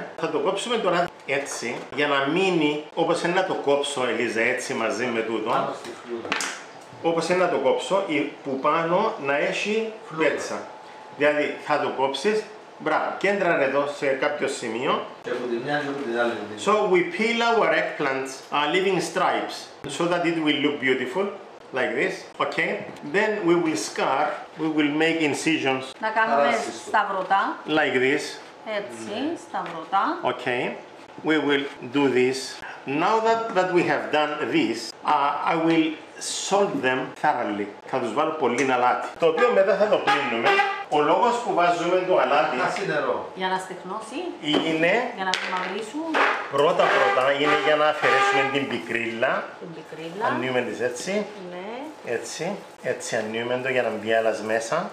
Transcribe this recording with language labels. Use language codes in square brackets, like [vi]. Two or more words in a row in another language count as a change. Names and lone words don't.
[el] Θα το κόψουμε τώρα έτσι, για να μείνει όπως είναι να το κόψω, Ελίζα, έτσι μαζί με τούτο. Όπως είναι να το κόψω, που πάνω να έχει πέτσα. Δηλαδή θα το κόψεις, μπράβο, κέντρα εδώ σε κάποιο σημείο. [en] So we peel our eggplants, leaving stripes, so that it will look beautiful, like this. Okay. Then we will scar, we will make incisions. [el] Να κάνουμε σταυρωτά. [en] Like this. [el] Έτσι, σταυρωτά. [en] Okay. We will do this. Now that we have done this, I will salt them thoroughly. [el] Θα τους βάλω πολύ αλάτι, το οποίο μετά θα το πλύνουμε. Ο λόγος που βάζουμε το αλάτι για να στεγνώσει, είναι για να μαυρίσουν. Πρώτα είναι για να αφαιρέσουμε την πικρίλα. Ανοίγουμε τις έτσι. Έτσι ανοίγουμε το για να μπει άλλας μέσα.